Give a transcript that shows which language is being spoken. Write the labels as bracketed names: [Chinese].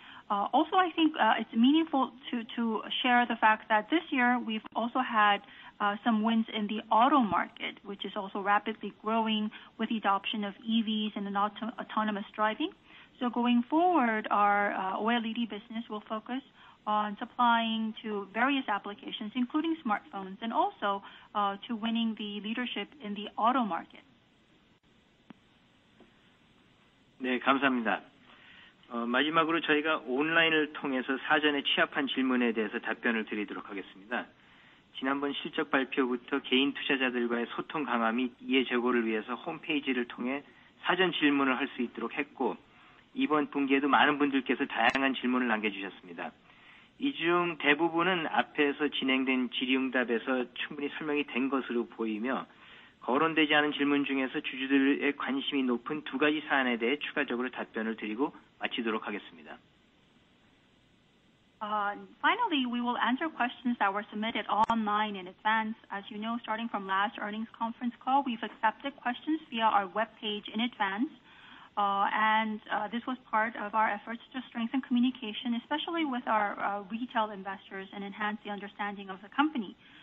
[English] Also, I think it's meaningful to share the fact that this year we've also had some wins in the auto market, which is also rapidly growing with the adoption of EVs and autonomous driving. So going forward, our OLED business will focus on supplying to various applications, including smartphones, and also to winning the leadership in the auto market. [Korean] 네, 감사합니다. 마지막으로 저희가 온라인을 통해서 사전에 취합한 질문에 대해서 답변을 드리도록 하겠습니다. 지난번 실적 발표부터 개인 투자자들과의 소통 강화 및 이해 제고를 위해서 홈페이지를 통해 사전 질문을 할 수 있도록 했고, 이번 분기에도 많은 분들께서 다양한 질문을 남겨주셨습니다. 이 중 대부분은 앞에서 진행된 질의응답에서 충분히 설명이 된 것으로 보이며, 거론되지 않은 질문 중에서 주주들의 관심이 높은 두 가지 사안에 대해 추가적으로 답변을 드리고 마치도록 하겠습니다. [English] Finally, we will answer questions that were submitted online in advance. As you know, starting from last earnings conference call, we've accepted questions via our webpage in advance. And this was part of our efforts to strengthen communication, especially with our retail investors, and enhance the understanding of the company.